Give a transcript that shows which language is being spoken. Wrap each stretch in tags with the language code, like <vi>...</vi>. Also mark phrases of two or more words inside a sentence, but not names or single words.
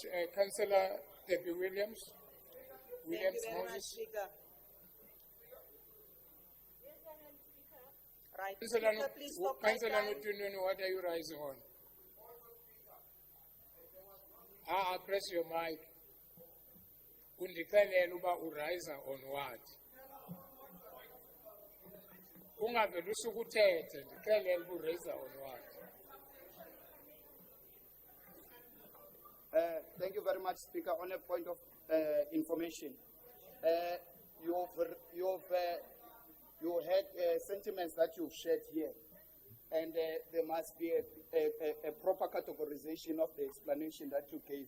<en>Councillor Debbie Williams. Thank you very much, Speaker. Right. Councillor Speaker, please stop my time. Nutununu, what are you rising on? Press your mic.</en> <xh>Undixelele uba uriser</xh> <en>on what?</en> <xh>Ungavele usukuthethe ndixelele uba uriser</xh> <en>on what? Thank you very much, Speaker. On a point of information, you had sentiments that you've shared here, and there must be a proper categorization of the explanation that you gave.</en>